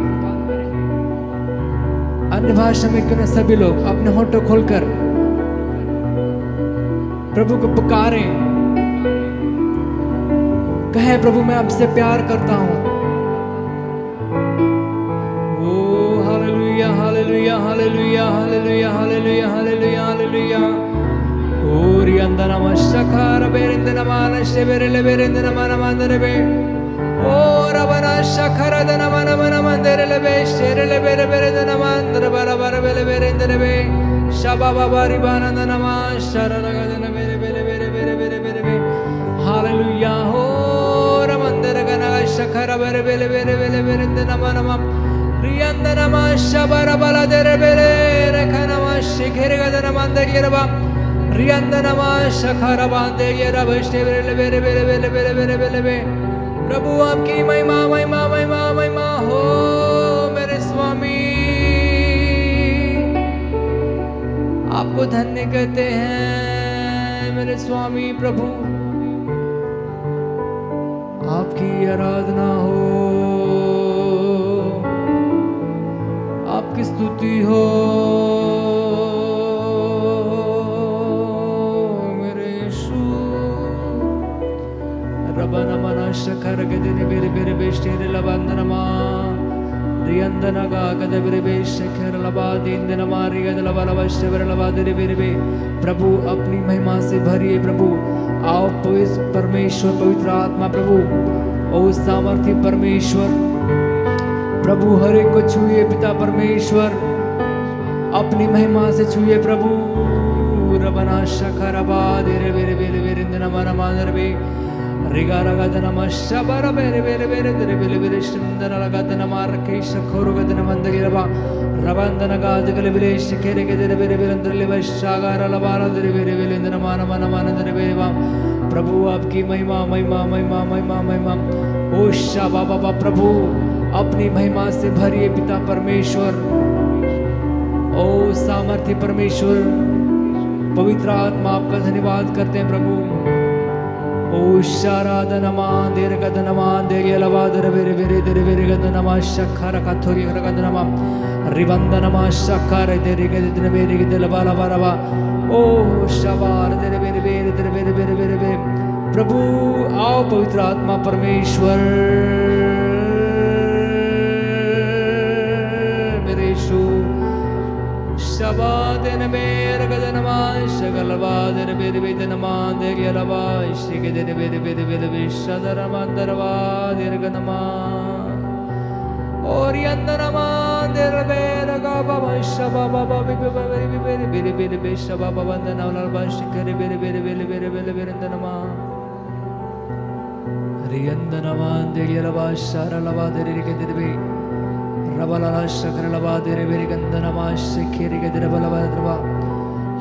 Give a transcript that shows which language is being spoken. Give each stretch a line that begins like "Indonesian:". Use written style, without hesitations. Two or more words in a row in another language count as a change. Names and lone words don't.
Hindi: अन्य भाषा में क्यों न सभी लोग अपने होठों खोलकर प्रभु को पुकारें, कहें प्रभु मैं आपसे प्यार करता हूं। ओ हालेलुया हालेलुया हालेलुया हालेलुया हालेलुया हालेलुया हालेलुया। ओरी अंदनम शखर बेरिंदनमान शेबेरेले बेरिंदनमान मंदरबे। ओ रबना शखर दनमान मन मंदरले बे शेरेले बेरे बेरिंदनमान दरबारा बारे बेले बेरिंदरबे। शबा बाबा रिबानंदनमा शरणगदन बेरे बेरे बेरे बेरे बेरे बेरे बे। हालेलुया हो रमंदर गना शखर बेरे बेले बेरे बेले बेरिंदनमान रियंदनमा शबरा बला देरे बेरे रखनमा शिखर गदन मंदगिरबा। रियंदनमा शखरा बांधे ये रबष्टे बेरे बेरे बेरे बेरे बेरे बेरे बेरे बे। प्रभु आपकी महिमा महिमा महिमा महिमा हो मेरे स्वामी। आपको धन्य कहते हैं मेरे स्वामी प्रभु। आपकी आराधना हो, आपकी स्तुति हो शखर गदने बेरे बेरे बेष्टेरे लबंदनमा रियंदनगा गद बेरे बेशखर लबा दीनदनमा रियद लबा लबशवर लबा देरे बेरे बे। प्रभु अपनी महिमा से भरिए प्रभु। आओ पवित्र परमेश्वर पवित्र आत्मा प्रभु, ओ सामर्थ्य परमेश्वर प्रभु हर एक को छुए पिता परमेश्वर, अपनी महिमा से छुए प्रभु। रबना शखर लबा देरे बेरे बेरे बेरे दनमा नमादर बे। रिगारगदनमा शबर बेरे बेरे बेरे देरे बेरे बेरे सुंदर लगदनमा रखे शखोरगदनमा मंदगिरबा। रबंदनगा जगले बेरे शिखेरे के देरे बेरे बेरे अंदरले वशागार लबारा देरे बेरे बेरे दनमा नमा नमा देरे बेरे बा। प्रभु आपकी महिमा महिमा महिमा महिमा महिमा। ओ शाबा बाबा प्रभु अपनी महिमा से भरिए पिता परमेश्वर, ओ सामर्थ्य परमेश्वर पवित्र आत्मा आपका धन्यवाद करते हैं प्रभु। ओ शाराधनमा देर गदनमा देगे लवा दर बेरे बेरे देरे बेरे गदनमा शखर कथोगी गदनमा रिबंदनमा शखर देरे गदन बेरे गदल बाला बारवा। ओ शवार देरे बेरे बेरे देरे बेरे बेरे बेरे बेरे। प्रभु आओ पवित्र आत्मा परमेश्वर मेरे यीशु। शबादन बेर गदनमा शगलवा देर बेरे बेरे नमा देगे लवा शिगे देरे बेरे बेरे बेरे विशदरमा दरवा देर गदनमा और यंदनमा देर बेरे गाबा शबा बाबा बेरे बेरे बेरे बेरे बेरे बेरे शबा बाबा दना ललबा शिखरे बेरे बेरे बेरे बेरे बेरे बेरे दनमा रियंदनमा देगे लवा शारा लवा देरे के देरे बे रबला शकर लवा देरे बेरे गंदनमा शिखरे के देरे बलवा दरवा।